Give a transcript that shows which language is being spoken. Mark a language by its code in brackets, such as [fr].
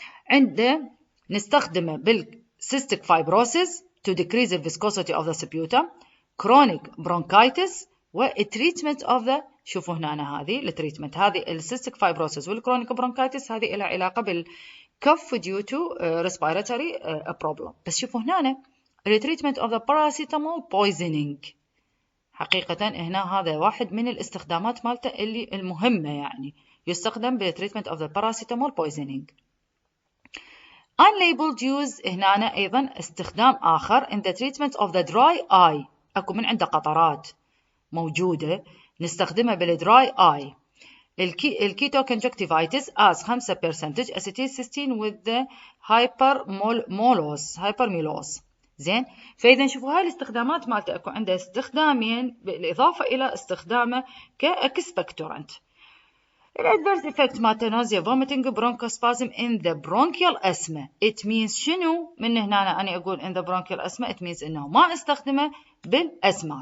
[ar] عنده نستخدمه [en] بالcystic fibrosis to decrease the viscosity of the sputum, chronic bronchitis والtreatment of the [ar] شوفوا هنا هذه التريتمنت، هذه [en] الcystic fibrosis والchronic bronchitis [ar] هذه لها علاقة [en] بالcough due to respiratory problem. [ar] بس شوفوا هنا التريتمنت [en] of the paracetamol poisoning. [ar] حقيقة هنا هذا واحد من الاستخدامات مالته اللي المهمة، يعني يستخدم بالتريتمنت [en] of the paracetamol poisoning. Unlabeled use [ar] هنا أيضا استخدام آخر [en] in the treatment of the dry eye. [ar] أكو من عنده قطرات موجودة نستخدمها بالdry eye. [en] الكيتوكونجكتيفايتس as 5% acetylcysteine with the hypermolose. [ar] زين. فإذا شوفوا هاي الاستخدامات مالته أكو عنده استخدامين بالإضافة إلى استخدامه كإكسبكتورنت. الادفيرس افكت مالته نوزيا [en] vomiting bronchospasm in the bronchial asthma. it means [ar] شنو؟ من هنا أنا أقول [en] in the bronchial asthma it means [ar] إنه ما استخدمه بالأسمى.